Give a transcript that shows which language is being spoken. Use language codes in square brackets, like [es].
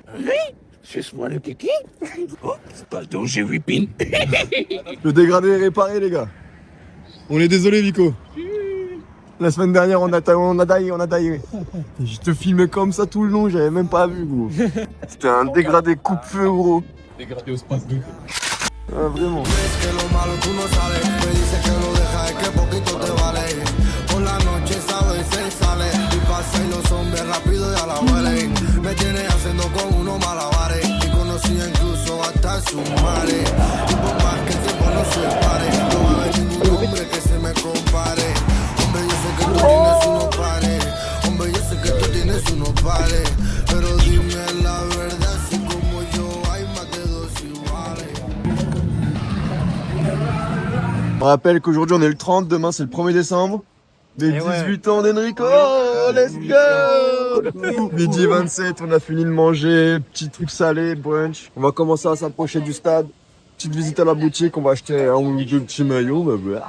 [fr] Oui, suce-moi le kiki. Oh, pardon, j'ai 8 piles. Le dégradé est réparé, les gars. On est désolé, Vico. La semaine dernière, on a taillé. Je te filmais comme ça tout le long, j'avais même pas vu, gros. C'était un dégradé coupe-feu, gros. Dégradé au space 2. Ah, vraiment. [es] Es que lo malo tú no sales, me dice que lo deja, es que poquito te vale. Por la noche sabe se sale y pasa y los hombres rápido ya la huelen. Me tiene haciendo con unos malabares y conocía incluso hasta su madre. Y por más que el tiempo no se pare, no va a haber ningún hombre que se me compare. Hombre, yo sé que tú tienes unos pares, hombre, yo sé que tú tienes unos pares, pero dime la verdad, si como yo hay más de dos iguales. [fr] On rappelle qu'aujourd'hui on est le 30, demain c'est le 1er décembre. Les 18 ans d'Enrico, [en] let's go. [fr] Midi 27, on a fini de manger, petit truc salé, brunch. On va commencer à s'approcher du stade. Petite visite à la boutique, on va acheter un ou deux petits maillots.